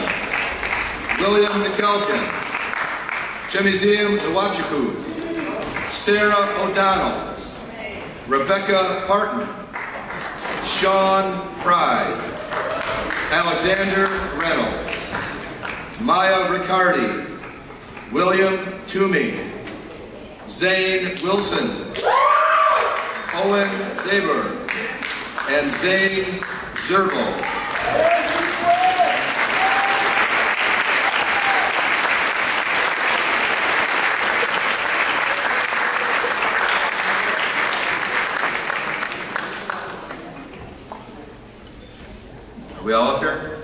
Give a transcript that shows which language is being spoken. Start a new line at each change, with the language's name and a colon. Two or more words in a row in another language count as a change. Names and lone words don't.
English: William McElgin, Chemizium Nwachukwu, Sarah O'Donnell, Rebecca Parton, Sean Pride, Alexander Reynolds, Maya Riccardi, William Toomey, Zane Wilson, Owen Zaber, and Zane Zerbal. Are we all up here?